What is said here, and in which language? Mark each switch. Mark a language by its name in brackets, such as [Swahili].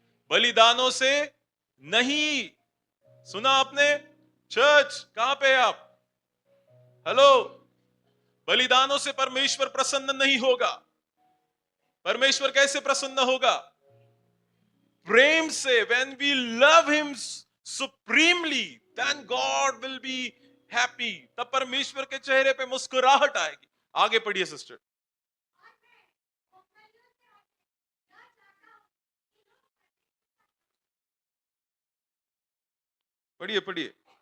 [Hindi] बलिदानों से नहीं। सुना आपने? चर्च कहां पे है आप? हेलो। बलिदानों से परमेश्वर प्रसन्न नहीं होगा। परमेश्वर कैसे प्रसन्न होगा? प्रेम से। [English] when we love him supremely, then God will be happy. [Hindi] तब परमेश्वर के चेहरे पे मुस्कुराहट आएगी। आगे पढ़िए सिस्टर। पढ़िए पढ़िए।